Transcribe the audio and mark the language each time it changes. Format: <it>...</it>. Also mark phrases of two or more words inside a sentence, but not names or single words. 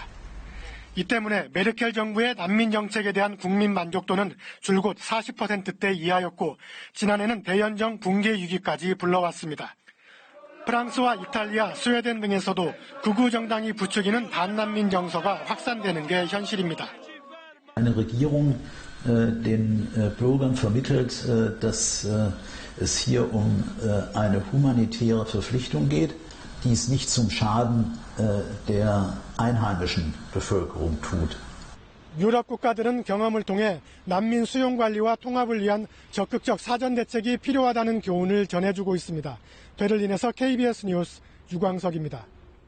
<ko>이 때문에 메르켈 정부의 난민 정책에 대한 국민 만족도는 줄곧 40%대 이하였고 지난해는 대연정 붕괴 위기까지 불러왔습니다. 프랑스와 이탈리아, 스웨덴 등에서도 극우 정당이 부추기는 반난민 정서가 확산되는 게 현실입니다.</ko> <de>Eine Regierung den Bürgern vermittelt, dass es hier um eine humanitäre Verpflichtung geht, die es nicht zum Schaden der einheimischen Bevölkerung tut.</de> <ko>유럽 국가들은 경험을 통해 난민 수용 관리와 통합을 위한 적극적 사전 대책이 필요하다는 교훈을 전해주고 있습니다. 베를린에서 KBS 뉴스 유광석입니다.</ko>